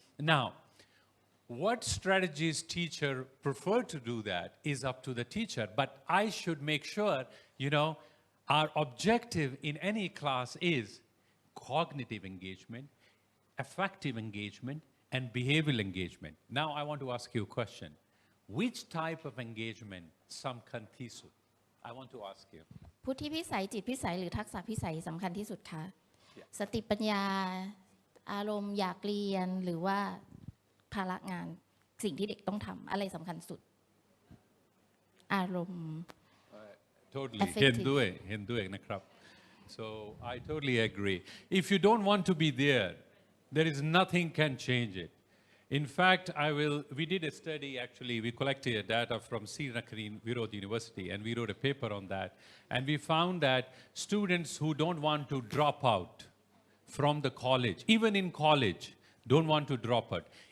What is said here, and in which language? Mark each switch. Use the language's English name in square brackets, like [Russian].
[English] Now, what strategies teacher prefer to do that is up to the teacher. But I should make sure, our objective in any class is cognitive engagement, affective engagement, and behavioral engagement. Now, I want to ask you a question. Which type of engagement [Thai] samkhan thi sut? [English] I want to ask you. [Thai] พุทธิพิสัยจิตพิสัยหรือทักษะพิสัยสำคัญที่สุดคะสติปัญญาอารมณ์อยากเรียนหรือว่าภาระงานสิ่งที่เด็กต้องทำอะไรสำคัญสุดอารมณ์ [English] Totally [Thai] เห็นด้วยนะครับ [English] So I totally agree. If you don't want to be there, there is nothing can change it. In fact, we did a study actually, we collected data from Srinakari Virod University and we wrote a paper on that. And we found that students who don't want to drop out from the college, even in college, don't want to drop out.